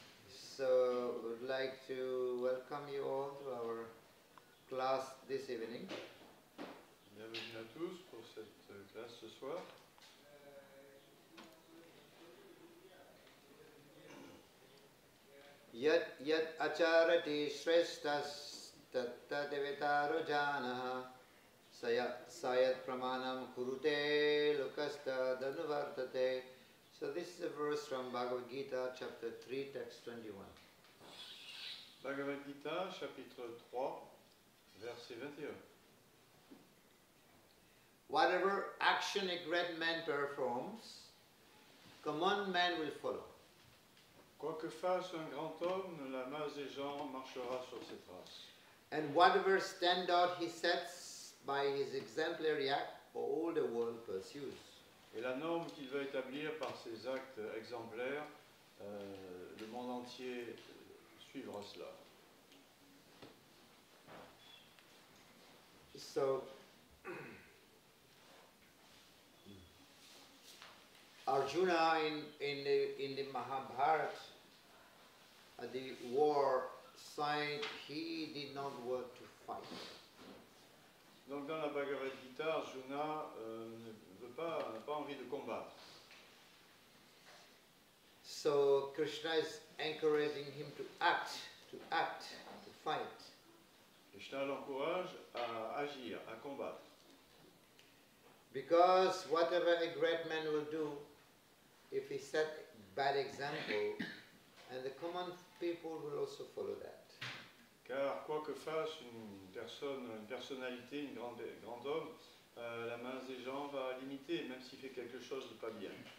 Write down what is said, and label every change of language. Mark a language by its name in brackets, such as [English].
[English] So, would like to welcome you all to our class this evening. [French] Bienvenue à tous pour cette classe ce soir. [Sanskrit] Yat acharati shreshtas tatta devataro janaha sayat pramanam kurute lokasta danuvartate. [English] So this is a verse from Bhagavad Gita, chapter 3, text 21. [French] Bhagavad Gita, chapitre 3, verset 21. [English] Whatever action a great man performs, common man will follow. [French] Quoi que fasse un grand homme, la masse des gens marchera sur ses traces. [English] And whatever standard he sets by his exemplary act, all the world pursues. [French] Et la norme qu'il va établir par ses actes exemplaires, le monde entier suivra cela. [English] So, Arjuna in the Mahabharata, at the war side, he did not want to fight. [French] Donc dans la Bhagavad Gita, Arjuna n'a pas envie de combattre. [English] So Krishna is encouraging him to act, to fight. [French] Krishna l'encourage à agir, à combattre. [English] Because whatever a great man will do, if he set a bad example, and the common people will also follow that. [French] Car quoi que fasse une personnalité, un grand homme, la masse des gens va l'imiter, même s'il fait quelque chose de pas bien.